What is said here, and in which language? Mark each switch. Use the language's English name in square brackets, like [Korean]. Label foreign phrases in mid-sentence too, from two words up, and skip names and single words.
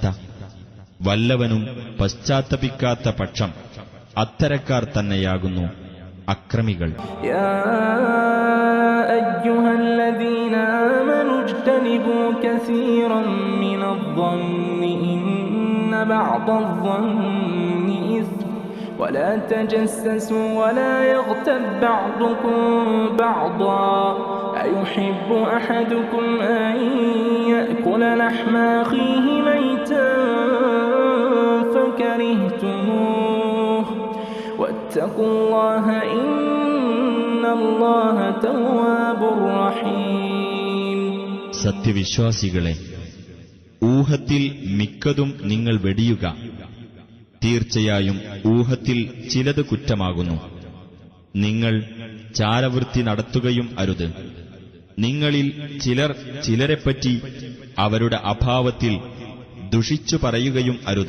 [Malayalam] വല്ലവനും പശ്ചാത്തപിക്കാത്ത പക്ഷം അത്തരക്കാർ തന്നെയാകുന്നു അക്രമികൾ. [Arabic] يا أيها الذين آمنوا اجتنبوا كثيرا من الظن إن بعض الظن إثم ولا تجسسوا ولا يغتب بعضكم بعضا أيحب أحدكم أن يأكل لحم أخيه ميتا فكرهتموه واتقوا الله إن الله تواب رحيم. [Malayalam] സത്യവിശ്വാസികളെ, ഊഹത്തിൽ മിക്കതും നിങ്ങൾ വെടിയുക. തീർച്ചയായും ഊഹത്തിൽ ചിലത് കുറ്റമാകുന്നു. നിങ്ങൾ ചാരവൃത്തി നടത്തുകയും അരുത്. നിങ്ങളിൽ ചിലർ ചിലരെപ്പറ്റി അവരുടെ അഭാവത്തിൽ ദുഷിച്ചു പറയുകയും അരുത്.